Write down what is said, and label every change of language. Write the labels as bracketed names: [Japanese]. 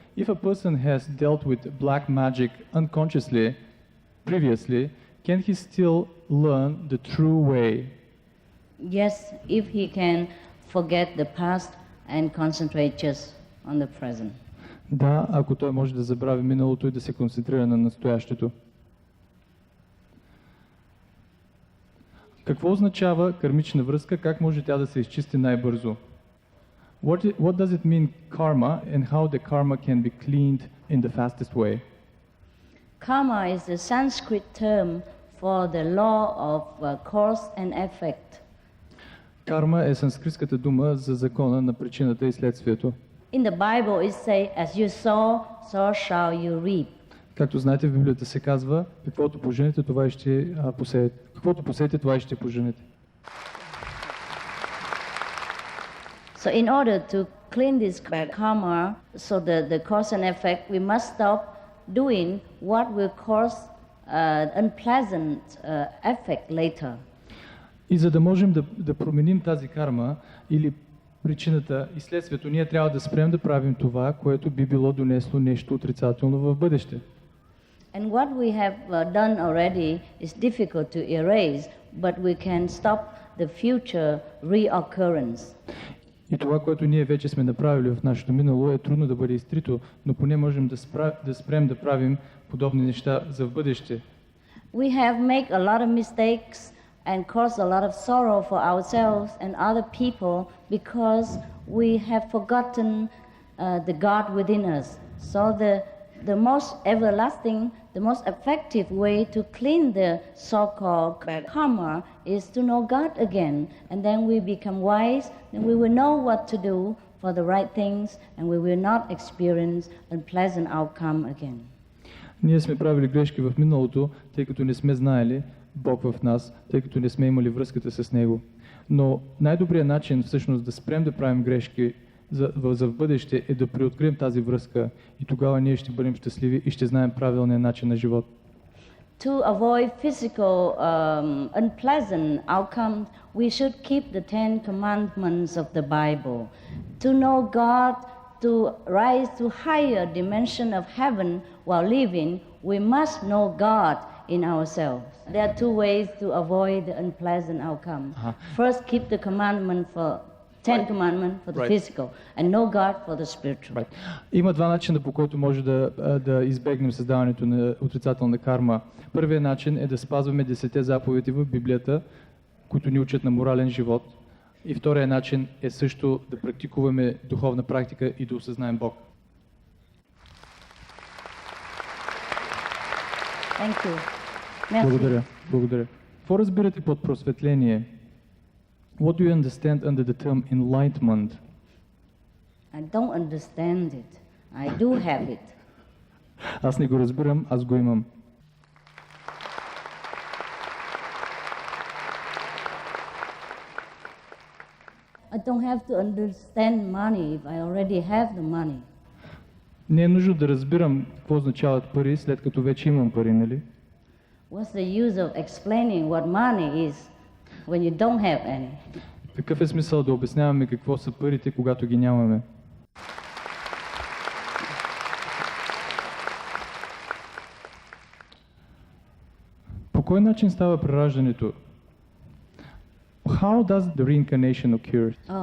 [English] If a person has dealt with black magic unconsciously, previously, can he still learn the true way? Yes, if he can forget the past and concentrate just on the present. [Bulgarian] Да, ако той може да забрави миналото и да се концентрира на настоящето. Какво означава кармична връзка? Как може тя да се изчисти най-бързо? [English] What does it mean karma and how the karma can be cleaned in the fastest way? Karma is a Sanskrit term for the law of cause and effect. [Bulgarian] Карма е санскритската дума за закона на причината и следствието. [English] In the Bible it says, as you sow, so shall you reap. [Bulgarian] Както знаете, в Библията се казва, каквото поженете, това и ще посеете. Каквото посеете, това и ще поженете. [English] So in order to clean this bad karma, so the cause and effect, we must stop doing what will cause unpleasant effect later. [Bulgarian] И за да можем да променим тази карма или причината и следствието, ние трябва да спрем да правим това, което би било донесло нещо отрицателно в бъдеще. [English] And what we have done already is difficult to erase, but we can stop the future reoccurrence. [Bulgarian] И това, което ние вече сме направили в нашето минало, е трудно да бъде изтрито, но поне можем да спрем да правим подобни неща за в бъдеще. [English] We have made a lot of mistakes and caused a lot of sorrow for ourselves and other people because we have forgotten the God within us. So the most everlasting, the most effective way to clean the so-called karma is to know God again, and then we become wise, and we will know what to do for the right things, and we will not experience unpleasant outcome again. [Bulgarian] Ние сме правили грешки в миналото, тъй като не сме знаели Бог в нас, тъй като не сме имали връзката с Него. Но най-добрият начин всъщност да спрем да правим грешки за в бъдеще е да преоткрием тази връзка и тогава ние ще бъдем щастливи и ще знаем правилния начин на живот. [English] To avoid physical unpleasant outcomes, we should keep the 10 commandments of the Bible. To know God, to rise to higher dimension of heaven while living, we must know God in ourselves. There are two ways to avoid the unpleasant outcome. First, keep the commandment for 10 commandments for the physical, and know God for the spiritual. [Bulgarian] Има два начина, по който може да избегнем създаването на отрицателна карма. Първият начин е да спазваме 10 заповеди в Библията, които ни учат на морален живот. И вторият начин е също да практикуваме духовна практика и да осъзнаем Бог. [English] Thank you. Merci. [Bulgarian] Благодаря. Какво разбирате под просветление? [English] What do you understand under the term enlightenment? I don't understand it. I do have it. [Bulgarian] Аз не го разбирам, аз го имам. [English] I don't have to understand money if I already have the money. [Bulgarian] Не е нужно да разбирам какво означават пари, след като вече имам пари, нали? [English] What's the use of explaining what money is when you don't have any? [Bulgarian] Какъв е смисъл да обясняваме какво са парите, когато ги нямаме? По кой начин става прераждането? [English] How does the reincarnation occur?